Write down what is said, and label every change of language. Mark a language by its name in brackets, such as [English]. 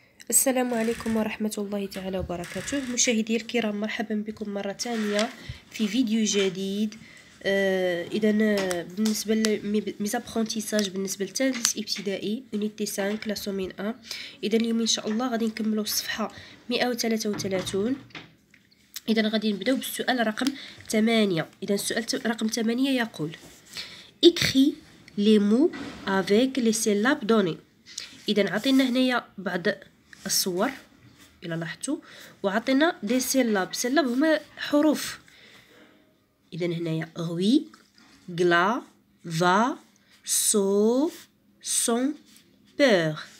[Arabic] السلام عليكم ورحمة الله تعالى وبركاته. مشاهدي الكرام، مرحبا بكم مرة ثانية في فيديو جديد. إذا بالنسبة لميزابخونتيساج بالنسبة للثالث ابتدائي يونيتي 5 لا سومين 1. إذا اليوم إن شاء الله غادي نكملوا الصفحة 133. إذا غادي نبداو بالسؤال رقم 8. إذا السؤال رقم 8 يقول [French] écris les mots avec les syllabes données. [Arabic] إذا عطينا هنايا بعض الصور إلا لاحظتوا، وعطينا دي سيلاب. سيلاب هما حروف. إذا هنايا غوي، غلا، فا، سو، سون، بور.